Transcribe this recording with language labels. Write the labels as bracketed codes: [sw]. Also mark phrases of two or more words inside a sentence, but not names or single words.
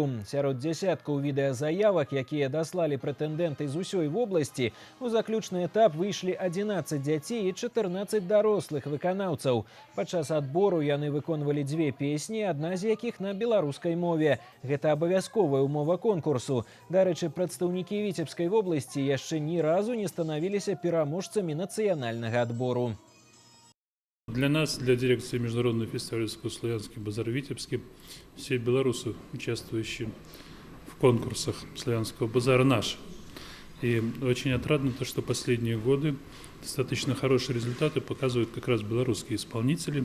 [be] Сярод дзясяткаў відэазаявак, якія даслалі прэтэндэнты з усёй вобласці, у заключны этап выйшлі 11 дзяцей і 14 дарослых выканаўцаў. Падчас адбору яны выконвалі дзве песні, адна з якіх на беларускай мове. Гэта абавязковая умова конкурсу. Дарэчы, прадстаўнікі Витебскай вобласці яшчэ ні разу не станавіліся пераможцамі нацыянальнага отбору. [ru] Для нас, для дирекции Международного фестиваля «Славянский базар» в Витебске, все белорусы, участвующие в конкурсах Славянского базара, наши. И очень отрадно то, что последние годы достаточно хорошие результаты показывают как раз белорусские исполнители.